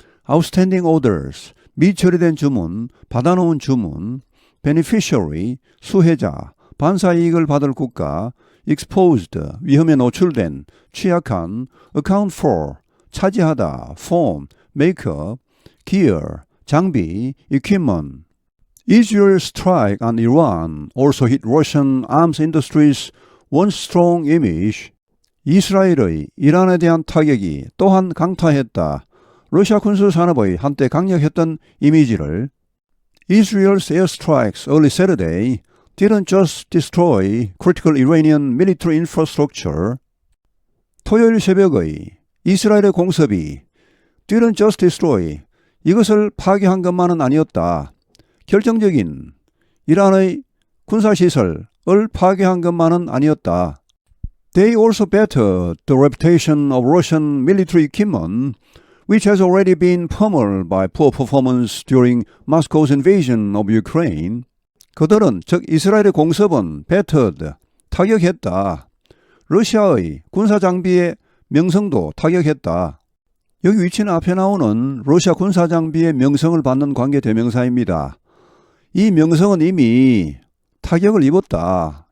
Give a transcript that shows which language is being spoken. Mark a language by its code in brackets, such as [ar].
[en] outstanding orders, 미처리된 주문, 받아놓은 주문, beneficiary, 수혜자, 반사이익을 받을 국가, exposed, 위험에 노출된, 취약한, account for, 차지하다, form, make up, gear, 장비, equipment. Israel's strike on Iran also hit Russian arms industry's once strong image. [ko] 이스라엘의 이란에 대한 타격이 또한 강타했다. 러시아 군수 산업의 한때 강력했던 이미지를. [en] Israel's airstrikes early Saturday didn't just destroy critical Iranian military infrastructure. [ko] 토요일 새벽의 이스라엘의 공습이 didn't just destroy, 이것을 파괴한 것만은 아니었다. 결정적인 이란의 군사시설을 파괴한 것만은 아니었다. [en] They also battered the reputation of Russian military equipment, which has already been pummeled by poor performance during Moscow's invasion of Ukraine. [ko] 그들은 즉 이스라엘의 공습은 battered, 타격했다. 러시아의 군사장비의 명성도 타격했다. 여기 위치는 앞에 나오는 러시아 군사장비의 명성을 받는 관계대명사입니다. 이 명성은 이미 타격을 입었다.